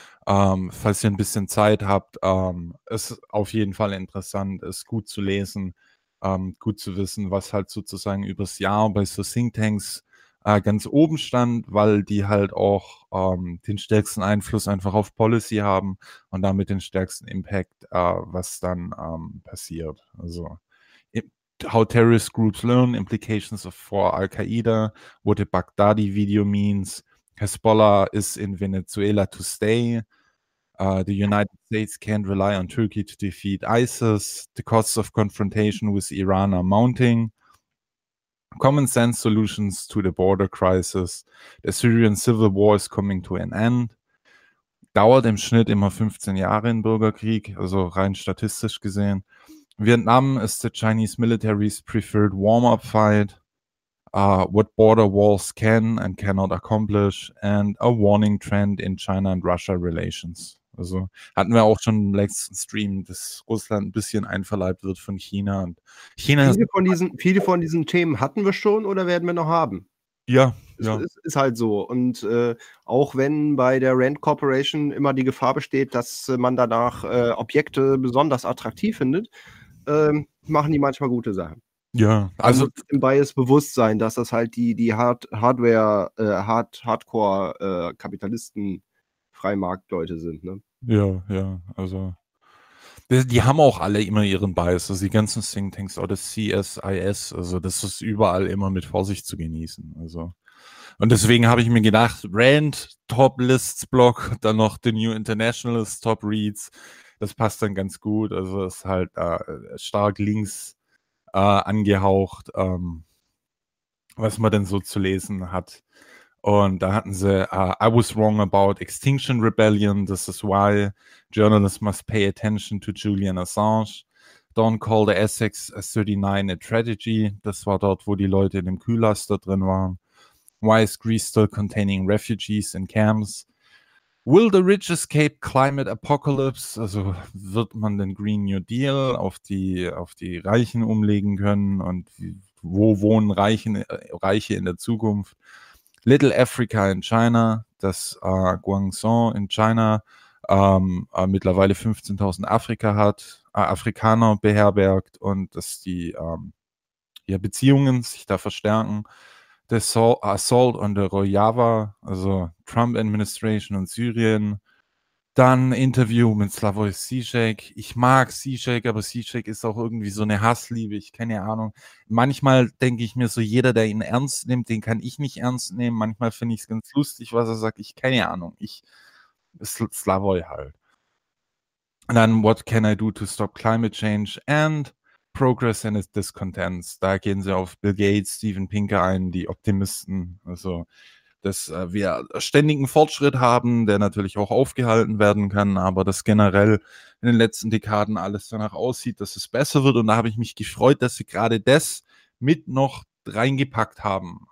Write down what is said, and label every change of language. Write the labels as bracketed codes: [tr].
[de] Falls ihr ein bisschen Zeit habt, ist auf jeden Fall interessant, ist gut zu lesen, gut zu wissen, was halt sozusagen übers Jahr bei so Thinktanks ganz oben stand, weil die halt auch den stärksten Einfluss einfach auf Policy haben und damit den stärksten Impact, was dann passiert. [en] Also, how terrorist groups learn, implications of for Al-Qaeda, what the Baghdadi video means, Hezbollah is in Venezuela to stay. The United States can't rely on Turkey to defeat ISIS. The costs of confrontation with Iran are mounting. Common sense solutions to the border crisis. The Syrian civil war is coming to an end. [de] dauert im Schnitt immer 15 Jahre in Bürgerkrieg, also rein statistisch gesehen. [en] Vietnam is the Chinese military's preferred warm-up fight. What border walls can and cannot accomplish and a warning trend in China and Russia relations. [de] Also hatten wir auch schon im letzten Stream, dass Russland ein bisschen einverleibt wird von China. Und China viele von diesen Themen hatten wir schon oder werden wir noch haben? Ja, Ist halt so. Und auch wenn bei der Rand Corporation immer die Gefahr besteht, dass man danach Objekte besonders attraktiv findet, machen die manchmal gute Sachen. Ja, also im Bias Bewusstsein, dass das halt die Hardcore Kapitalisten Freimarktleute sind, ne? Ja, also die haben auch alle immer ihren Bias, also die ganzen Think Tanks oder CSIS, also das ist überall immer mit Vorsicht zu genießen, also. Und deswegen habe ich mir gedacht, Rand Top Lists Blog, dann noch The New Internationalist Top Reads. Das passt dann ganz gut, also ist halt stark links angehaucht, was man denn so zu lesen hat. Und da hatten sie [en] I was wrong about Extinction Rebellion, this is why journalists must pay attention to Julian Assange. Don't call the Essex S-39 a tragedy. [de] Das war dort, wo die Leute in dem Kühlaster drin waren. [en] Why is Greece still containing refugees in camps? Will the rich escape climate apocalypse? [de] Also wird man den Green New Deal auf die Reichen umlegen können? Und wo wohnen Reiche in der Zukunft? [en] Little Africa in China, [de] dass Guangzhou in China mittlerweile 15.000 Afrikaner beherbergt und dass die Beziehungen sich da verstärken. [en] The Assault on the Rojava, [de] also Trump Administration in Syrien. Dann Interview mit Slavoj Žižek. Ich mag Žižek, aber Žižek ist auch irgendwie so eine Hassliebe. Ich keine Ahnung. Manchmal denke ich mir so, jeder, der ihn ernst nimmt, den kann ich nicht ernst nehmen. Manchmal finde ich es ganz lustig, was er sagt. Ich keine Ahnung. Ich Slavoj halt. Und dann [en] What can I do to stop climate change and progress and its discontents. [de] Da gehen sie auf Bill Gates, Steven Pinker ein, die Optimisten. Also dass wir ständigen Fortschritt haben, der natürlich auch aufgehalten werden kann, aber dass generell in den letzten Dekaden alles danach aussieht, dass es besser wird. Und da habe ich mich gefreut, dass sie gerade das mit noch reingepackt haben.